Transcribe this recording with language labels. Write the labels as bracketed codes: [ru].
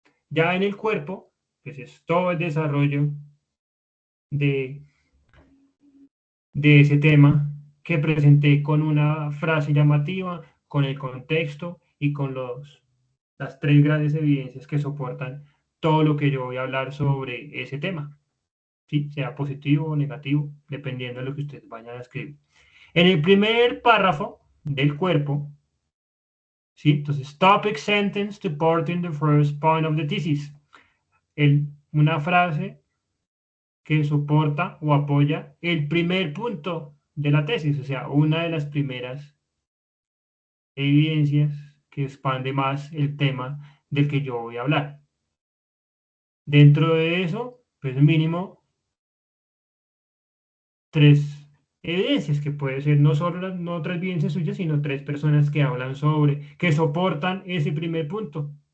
[es] Ya en el cuerpo, pues es todo el desarrollo de ese tema que presenté con una frase llamativa, con el contexto y con las tres grandes evidencias que soportan todo lo que yo voy a hablar sobre ese tema, ¿sí? Sea positivo o negativo, dependiendo de lo que ustedes vayan a escribir. En el primer párrafo del cuerpo, ¿sí? [en] Entonces, topic sentence supporting the first point of the thesis. [es] Una frase que soporta o apoya el primer punto de la tesis, o sea, una de las primeras evidencias que expande más el tema del que yo voy a hablar. Dentro de eso, pues mínimo tres evidencias, que puede ser no solo no tres evidencias suyas, sino tres personas que hablan sobre, que soportan ese primer punto.